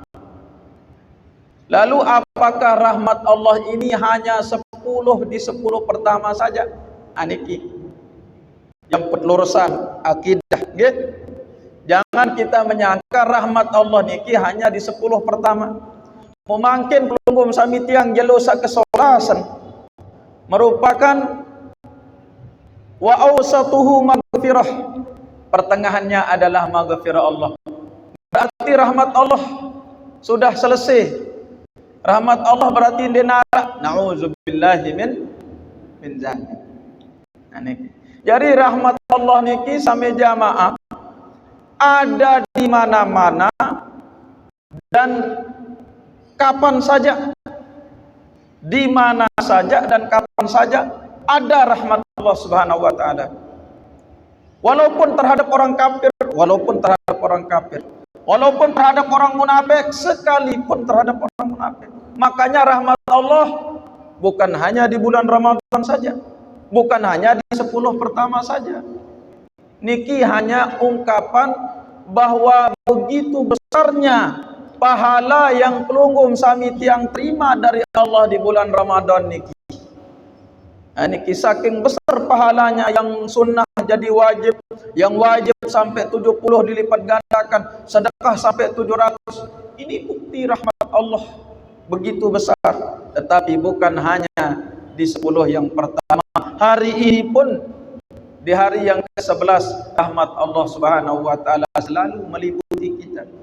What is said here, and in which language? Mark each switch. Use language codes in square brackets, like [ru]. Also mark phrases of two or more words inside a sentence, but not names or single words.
[id] Lalu apakah rahmat Allah ini hanya 10 di 10 pertama saja? Aniki yang penelurusan akidah, gitu. Jangan kita menyangka rahmat Allah niki hanya di 10 pertama. Mungkin [sas] pelunggung sami tiang jelo sak kesolasan [id] merupakan [ar] وأوسطه مغفرة, [id] pertengahannya adalah maghfirah Allah. Berarti rahmat Allah sudah selesai. Rahmat Allah berarti di neraka. [ar] نعوذ بالله من ذلك. [id] Nah, niki. Jadi rahmat Allah niki sampai jamaah ada di mana-mana dan kapan saja, di mana saja dan kapan saja ada rahmat Allah [ar] سبحانه وتعالى. [id] Walaupun terhadap orang kafir, walaupun terhadap orang kafir, walaupun terhadap orang munafik, sekalipun terhadap orang munafik. Makanya rahmat Allah bukan hanya di bulan Ramadan saja, bukan hanya di 10 pertama saja. Niki hanya ungkapan bahwa begitu besarnya pahala yang [sas] pelunggum sami tiang [id] terima dari Allah di bulan Ramadan niki. Niki saking besar pahalanya, yang sunnah jadi wajib, yang wajib sampai 70 dilipat gandakan, sedekah sampai 700. Ini bukti rahmat Allah begitu besar. Tetapi bukan hanya di 10 yang pertama. Hari ini pun, di hari yang ke-11, rahmat Allah [ar] سبحانه وتعالى [id] selalu meliputi kita.